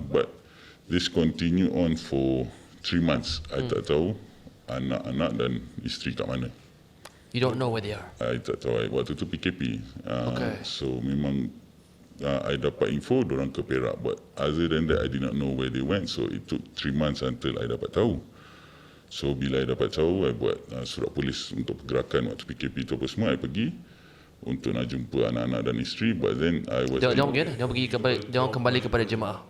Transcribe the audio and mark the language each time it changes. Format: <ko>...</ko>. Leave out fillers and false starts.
<en>But this continue on for 3 months.</en> <ms>I tak tahu anak-anak dan isteri kat mana.</ms> <en>You don't know where they are.</en> <ms>I tak tahu. Waktu tu PKP.</ms> <en>Okay.</en> <ms>So memang I dapat info diorang ke Perak.</ms> <en>But other than that, I did not know where they went. So it took 3 months until</en> <ms>I dapat tahu. So bila I dapat tahu, I buat surat polis untuk pergerakan waktu PKP tu apa semua. I pergi untuk nak jumpa anak-anak dan isteri.</ms> <en>But then I was...</en> <ms>Jangan kembali kepada jemaah.</ms>